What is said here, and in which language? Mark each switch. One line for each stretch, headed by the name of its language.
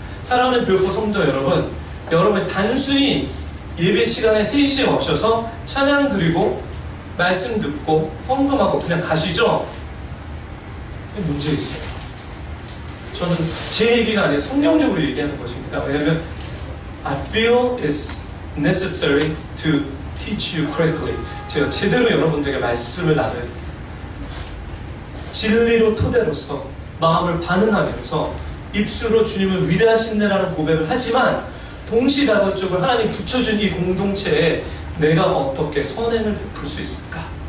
Korean: 사랑하는 교포 성도 여러분, 여러분 단순히 예배 시간에 3시에 오셔서 찬양 드리고 말씀 듣고 헌금하고 그냥 가시죠? 문제 있어요. 저는 제 얘기가 아니라 성경적으로 얘기하는 것입니다. 왜냐하면
English: I feel it's necessary to teach you correctly.
Korean: 제가 제대로 여러분들에게 말씀을 나눠야 돼요. 진리로 토대로서 마음을 반응하면서 입술로 주님을 위대하신다라는 고백을 하지만 동시다발적으로 하나님 붙여준 이 공동체에 내가 어떻게 선행을 베풀 수 있을까?